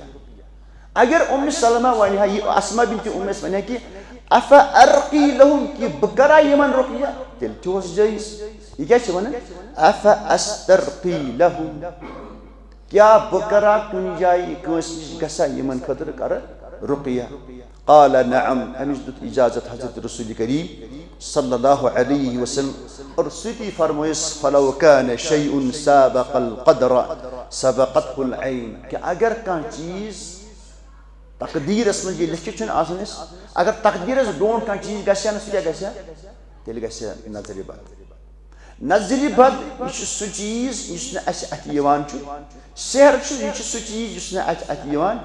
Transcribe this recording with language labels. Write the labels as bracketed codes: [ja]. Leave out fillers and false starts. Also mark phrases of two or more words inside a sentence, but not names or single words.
[ks] اگر سلمہ ونہِ ہا یہِ اسماء بنت عمیس ونہِ ہا کہِ [ar] اف ارقی لہم [ks] کہِ بہٕ کرا یِمن رقیہ تیٚلہِ چھُ اوس جٲیز. یہِ کیاہ چھِ ونان؟ [ar] اف استرقی لہم. [ks] کیاہ بہٕ کرا کُنہِ جایہِ کٲنٛسہِ نِش گژھا یِمن خٲطرٕ کرٕ رقیہ؟ [ar] قال نعم. [ks] أمِس دیُت اجازت حضرت رسول کریم [ar] صلی اللہ علیہ وسلم. [ks] اور سۭتی فرمٲیِس [ar] فلو كان شيء سابق القدر سبقته العين. [ks] کہ اگر کانٛہہ چیٖز تقدیٖرس منٛز یہِ لیکھِتھ چھُنہٕ آسان اَسہِ اگر تقدیٖرس برونٛٹھ کانٛہہ چیٖز گژھِ ہا نہٕ سُہ کیاہ گژھِ ہا؟ تیٚلہِ گژھِ ہا نظرِ بد. نظرِ بد یہِ چھُ سُہ چیٖز یُس نہٕ اَسہِ اَتھِ یِوان چھُ. سحر چھُ یہِ چھُ سُہ چیٖز یُس نہٕ اَسہِ اَتھِ یِوان.